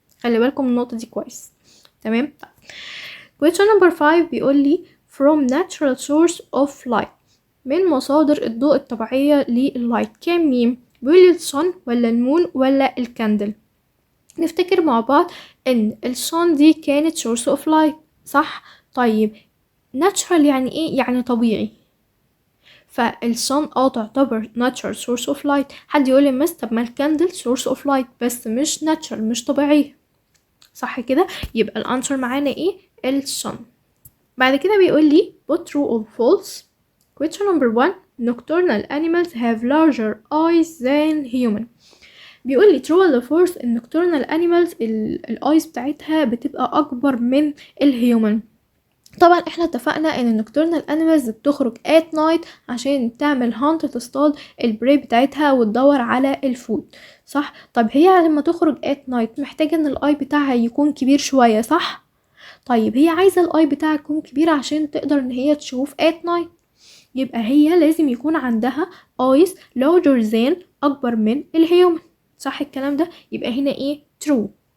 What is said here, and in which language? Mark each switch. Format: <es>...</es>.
<ar>خلي بالكم النقطة دي كويس، تمام؟ question number 5 بيقول لي from</ar> <en>natural source of light،</en> <ar>من مصادر الضوء الطبيعية لللايت كان مين؟ بيقول لي الصن ولا المون ولا الكاندل؟ نفتكر مع بعض ان الصن دي كانت</ar> <en>source of light،</en> <ar>صح؟ طيب natural يعني ايه؟ يعني طبيعي، فالصن تعتبر natural source of light. حد يقول لي مس طب ما الكاندل</ar> <en>source of light</en> <ar>بس مش natural، مش طبيعية، صح كده؟ يبقى الانسر معانا ايه؟ الصن. بعد كده بيقول لي</ar> <en>put true or false. question number 1 nocturnal animals have larger eyes than human.</en> <ar>بيقول لي true ولا false ان</ar> <en>nocturnal animals</en> <ar>الايز بتاعتها بتبقى اكبر من الهيومن. طبعا احنا اتفقنا ان nocturnal animals بتخرج</ar> <en>at night</en> <ar>عشان تعمل hunt، تصطاد البري بتاعتها وتدور على الفود، صح؟ طب هي لما تخرج at night محتاجة ان الاي بتاعها يكون كبير شوية، صح؟ طيب هي عايزة الاي بتاعها يكون كبير عشان تقدر ان هي تشوف at night، يبقى هي لازم يكون عندها</ar> <en>eyes larger than</en> <ar>اكبر من الهيومن، صح الكلام ده؟ يبقى هنا ايه؟ true.</ar>